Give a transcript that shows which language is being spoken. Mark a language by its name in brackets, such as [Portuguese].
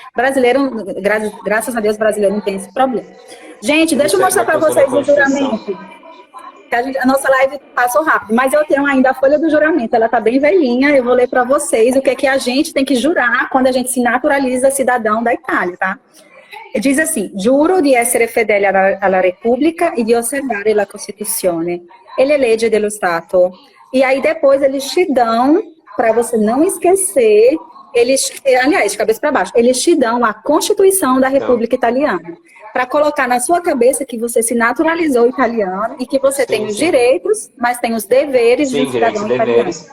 [Portuguese] Brasileiro, graças a Deus, brasileiro não tem esse problema. Gente, deixa eu mostrar para vocês o juramento. A nossa live passou rápido, mas eu tenho ainda a folha do juramento, ela está bem velhinha, eu vou ler para vocês o que é que a gente tem que jurar quando a gente se naturaliza cidadão da Itália, tá? Diz assim: [Italian] giuro di essere fedele alla Repubblica e di osservare la Costituzione e le leggi dello Stato. [Portuguese] E aí depois eles te dão, para você não esquecer, aliás, de cabeça para baixo, eles te dão a Constituição da República Italiana, para colocar na sua cabeça que você se naturalizou italiano e que você tem os direitos, mas tem os deveres de um cidadão italiano.